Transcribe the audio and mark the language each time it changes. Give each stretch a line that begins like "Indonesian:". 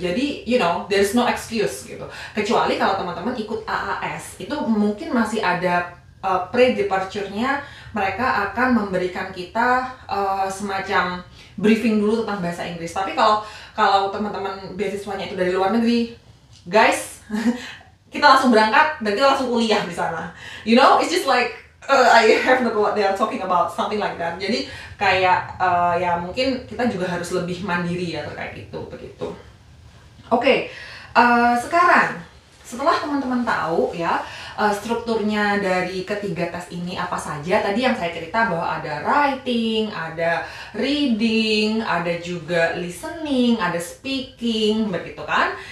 Indonesian: Jadi
English: there's no excuse
Indonesian: gitu. Kecuali kalau teman-teman ikut AAS, itu mungkin masih ada pre-departure-nya, mereka akan memberikan kita semacam briefing dulu tentang bahasa Inggris. Tapi kalau teman-teman beasiswanya itu dari luar negeri, guys, kita langsung berangkat dan kita langsung kuliah di sana.
English: It's just like I have no clue what they are talking about, something like that.
Indonesian: Jadi kayak ya mungkin kita juga harus lebih mandiri ya terkait itu begitu. Oke, sekarang setelah teman-teman tahu ya strukturnya dari ketiga tes ini apa saja, tadi yang saya cerita bahwa ada writing, ada reading, ada juga listening, ada speaking begitu kan.